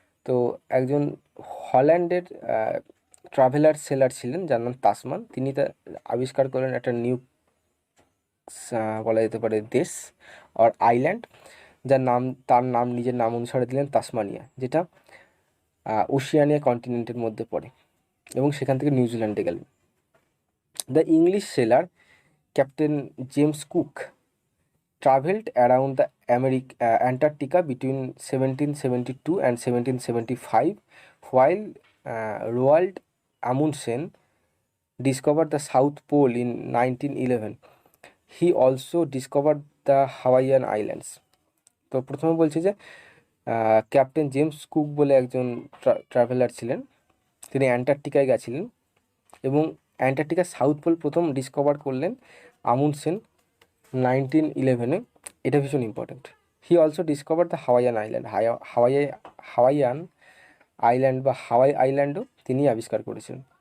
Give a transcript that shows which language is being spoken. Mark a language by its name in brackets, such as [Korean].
[Bangla] তো একজন হল্যান্ডের traveller seller ছিলেন যার নাম তাসমান, তিনি আবিষ্কার করলেন একটা নিউ বলা যেতে পারে দেশ আর আইল্যান্ড, তার নাম নিজের নাম অনুসারে দিলেন তাসমানিয়া, যেটা ওশিয়ানিয়া কন্টিনেন্টের মধ্যে পড়ে, এবং সেখান থেকে নিউজিল্যান্ডে গেলেন। [English] The English sailor captain James Cook traveled around the Antarctica between 1772 and 1775, while Roald Amundsen discovered the South Pole in 1911. He also discovered the Hawaiian Islands. [Bangla] তো প্রথমে বলছি যে ক্যাপ্টেন জেমস কুক বলে একজন ট্রাভেলার ছিলেন, তিনি অ্যান্টার্কটিকায় গেছিলেন এবং অ্যান্টার্কটিকার সাউথ পোল প্রথম ডিসকভার করলেন আমুন্ডসেন 1911-এ। এটা ভীষণ important. [English] He also discover the Hawaiian island. [Bangla] Hawaiian island বা হাওয়াই আইল্যান্ডও তিনি আবিষ্কার করেছেন।